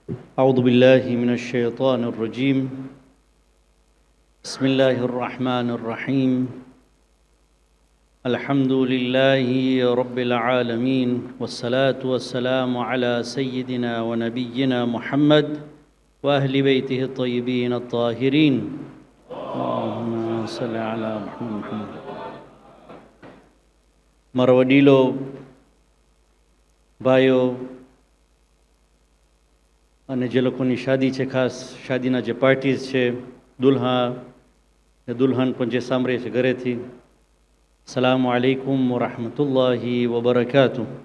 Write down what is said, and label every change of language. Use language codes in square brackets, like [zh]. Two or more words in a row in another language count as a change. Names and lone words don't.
[ar] أعوذ بالله من الشيطان الرجيم بسم الله الرحمن الرحيم الحمد لله رب العالمين والصلاة والسلام على سيدنا ونبينا محمد وأهل بيته الطيبين الطاهرين اللهم صل على محمد. [gu] મારા વડીલો, ભાઈઓ અને જે લોકોની શાદી છે, ખાસ શાદીના જે પાર્ટીઝ છે, દુલ્હા ને દુલ્હન પણ જે સાંભળે છે ઘરેથી, [ar] السلام عليكم ورحمة الله وبركاته.